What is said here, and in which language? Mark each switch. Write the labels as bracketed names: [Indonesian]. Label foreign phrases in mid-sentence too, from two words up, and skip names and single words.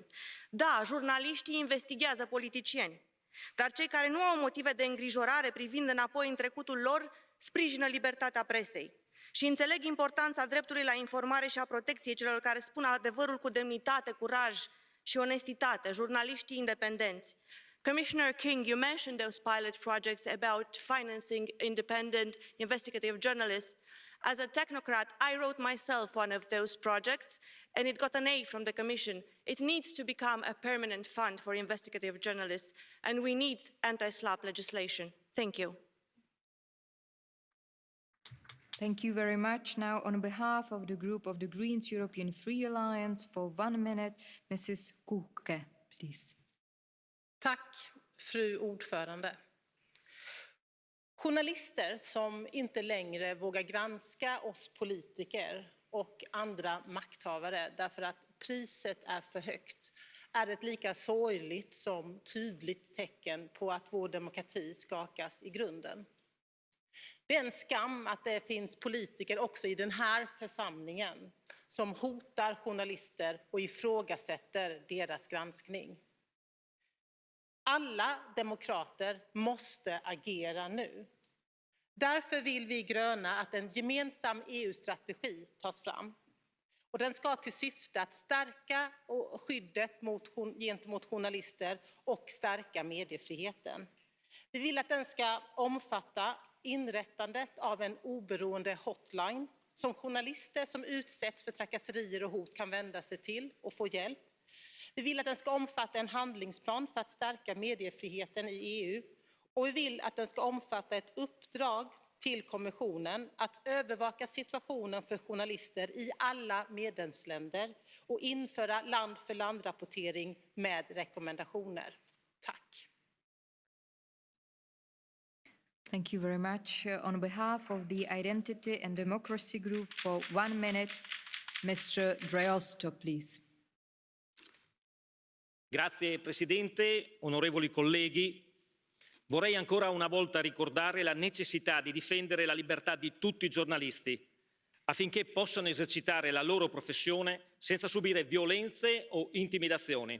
[Romanian] Da, jurnaliștii investighează politicieni, dar cei care nu au motive de îngrijorare privind înapoi în trecutul lor, sprijină libertatea presei. Și înțeleg importanța dreptului la informare și a protecției celor care spun adevărul cu demnitate, curaj și onestitate, jurnaliștii independenți. [English] Commissioner King, you mentioned those pilot projects about financing independent investigative journalists. As a technocrat, I wrote myself one of those projects, and it got an A from the Commission. It needs to become a permanent fund for investigative journalists, and we need anti-SLAPP legislation. Thank you. Thank you very much. Now, on behalf of the group of the Greens European Free Alliance, for 1 minute, Mrs. Kuke, please. [Swedish] Tack, fru ordförande. Journalister som inte längre vågar granska oss politiker och andra makthavare därför att priset är för högt är ett lika sorgligt som tydligt tecken på att vår demokrati skakas i grunden. Det är en skam att det finns politiker också i den här församlingen som hotar journalister och ifrågasätter deras granskning. Alla demokrater måste agera nu. Därför vill vi gröna att en gemensam EU-strategi tas fram. Och den ska ha till syfte att stärka skyddet gentemot journalister och stärka mediefriheten. Vi vill att den ska omfatta inrättandet av en oberoende hotline som journalister som utsätts för trakasserier och hot kan vända sig till och få hjälp. Vi vill att den ska omfatta en handlingsplan för att stärka mediefriheten i EU. Och vi vill att den ska omfatta ett uppdrag till kommissionen att övervaka situationen för journalister i alla medlemsländer och införa land-för-land-rapportering med rekommendationer. Tack. [English] Thank you very much. On behalf of the Identity and Democracy Group for 1 minute, Mr. Dreosto, please. [Italian] Grazie Presidente, onorevoli colleghi. Vorrei ancora una volta ricordare la necessità di difendere la libertà di tutti i giornalisti affinché possano esercitare la loro professione senza subire violenze o intimidazioni.